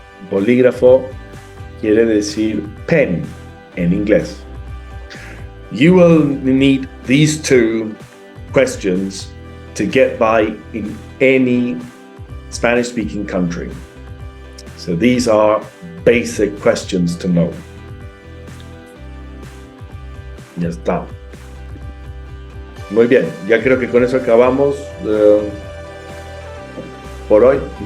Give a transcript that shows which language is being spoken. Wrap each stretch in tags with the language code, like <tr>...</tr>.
<es>Bolígrafo quiere decir pen en inglés.</es> <en>You will need these two questions to get by in any Spanish-speaking country. So these are basic questions to know.</en> <es>Ya está. Muy bien, ya creo que con eso acabamos por hoy.</es>